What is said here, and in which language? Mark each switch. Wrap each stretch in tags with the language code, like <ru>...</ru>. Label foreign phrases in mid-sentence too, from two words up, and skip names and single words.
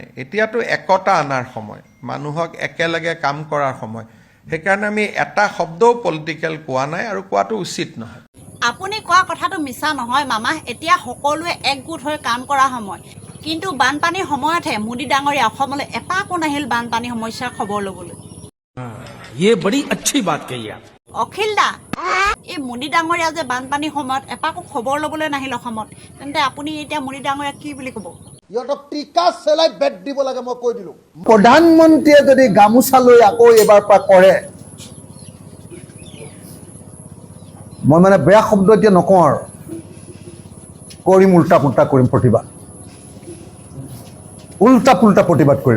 <as>এতিয়াতো একতা আনাৰ সময়, মানুহক একেলগে কাম কৰাৰ সময়। সেইকাৰণে আমি এটা শব্দও পলিটিকেল কোৱা নাই আৰু কোৱাটো উচিত নহয়। আপুনি কোৱা কথাটো মিছা নহয় মামা, এতিয়া সকলোৱে একগোট হৈ কাম কৰা সময়। কিন্তু বানপানীৰ সময়তহে মোদী ডাঙৰীয়া অসমলৈ এপাকো নাহিল বানপানী সমস্যাৰ খবৰ ল'বলৈ।</as> <hi>ये बड़ी अच्छी बात कही आप।</hi> <as>অখিল দা, এই মোদী ডাঙৰীয়া যে বানপানীৰ সময়ত এপাকো খবৰ ল'বলৈ নাহিল অসমত, তেন্তে আপুনি এতিয়া মোদী ডাঙৰীয়া কি বুলি ক'ব? ইহঁতক টিকা চেলাই বেট দিব লাগে, মই কৈ দিলোঁ। প্ৰধানমন্ত্ৰীয়ে যদি গামোচা লৈ আকৌ এইবাৰ পৰা কৰে, মই মানে বেয়া শব্দ এতিয়া নকওঁ আৰু, কৰিম উল্টা পুল্টা কৰিম প্ৰতিবাদ, উল্টা পুল্টা প্ৰতিবাদ কৰিম।</as>